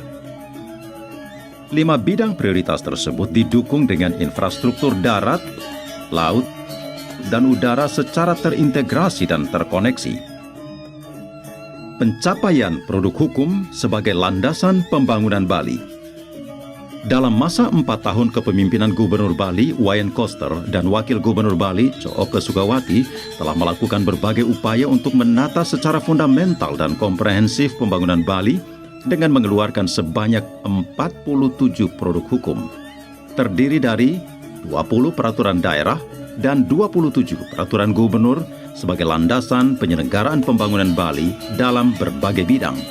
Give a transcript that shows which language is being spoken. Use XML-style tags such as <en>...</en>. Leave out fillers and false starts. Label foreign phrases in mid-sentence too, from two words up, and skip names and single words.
<id>5 bidang prioritas tersebut didukung dengan infrastruktur darat, laut, dan udara secara terintegrasi dan terkoneksi. Pencapaian produk hukum sebagai landasan pembangunan Bali. Dalam masa 4 tahun kepemimpinan Gubernur Bali, Wayan Koster, dan Wakil Gubernur Bali, Cooke Sukawati, telah melakukan berbagai upaya untuk menata secara fundamental dan komprehensif pembangunan Bali dengan mengeluarkan sebanyak 47 produk hukum, terdiri dari 20 peraturan daerah dan 27 peraturan gubernur sebagai landasan penyelenggaraan pembangunan Bali dalam berbagai bidang.</id>